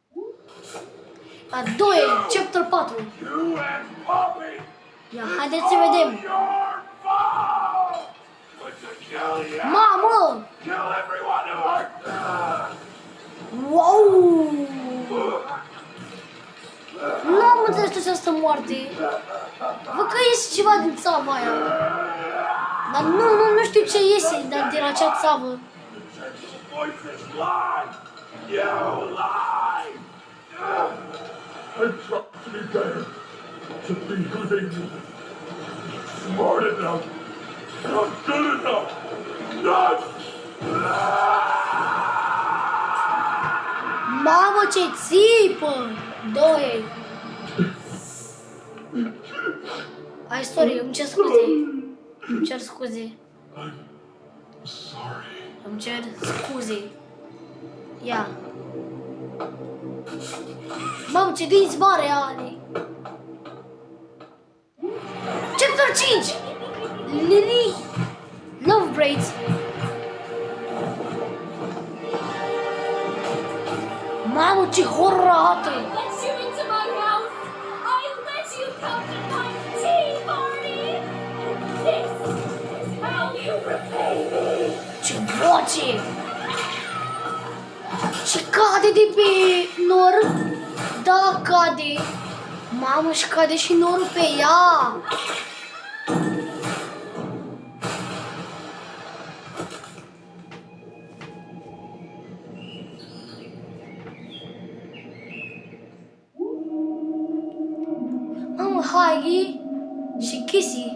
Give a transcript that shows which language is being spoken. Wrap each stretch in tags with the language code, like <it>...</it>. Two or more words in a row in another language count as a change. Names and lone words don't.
<ro>A doua,</ro> <en>chapter 4. You and Poppy!</en> <ro>Ia, haideți să vedem.</ro> <en>Your fault! But to kill you!</en> <ro>Mamă!</ro> <en>Kill everyone who hurt them! Wow!</en> <ro>Nu am înțeles această moarte. Văd că iese ceva din țava aia. Dar nu știu ce iese din acea țavă.</ro> <en>Voices lie! You lie! I tried to be better, to be who they need. Smart enough, not good enough, not...</en> <ro>Mamă, ce țipă! Doi. Ai, sorry, îmi cer scuze. Îmi cer scuze.</ro> <en>I'm sorry.</en> <ro>Îmi cer scuze. Ia. Mamă, ce dinți mare are.</ro> <en>Chapter 5. Lily Love Braids.</en> <ro>Mamă, ce horror arată.</ro> <en>Let you into my house. I let you come to my tea party. This is how you repay me.</en> <ro>Ce voce. Și cade de pe nor. Da, cade. Mamă, și cade și norul pe ea. Mamă, Heidi și Kissy.</ro>